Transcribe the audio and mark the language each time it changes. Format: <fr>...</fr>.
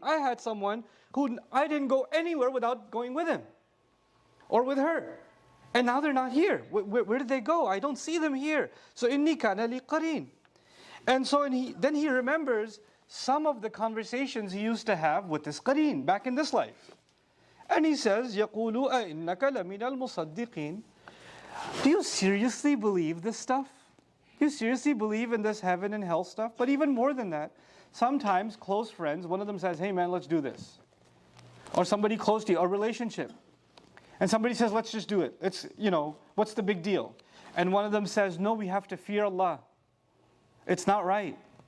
<en>I had someone who I didn't go anywhere without going with him. Or with her. And now they're not here. Where did they go? I don't see them here. So inni kana li qareen. And so then he remembers some of the conversations he used to have with this qareen back in this life. And he says,</en> <ar>يَقُولُ أَإِنَّكَ لَمِنَ الْمُصَدِّقِينَ.</ar> <en>Do you seriously believe this stuff? Do you seriously believe in this heaven and hell stuff? But even more than that, sometimes close friends, one of them says, hey man, let's do this. Or somebody close to you, a relationship. And somebody says, let's just do it. It's, what's the big deal? And one of them says, no, we have to fear Allah. It's not right.</en>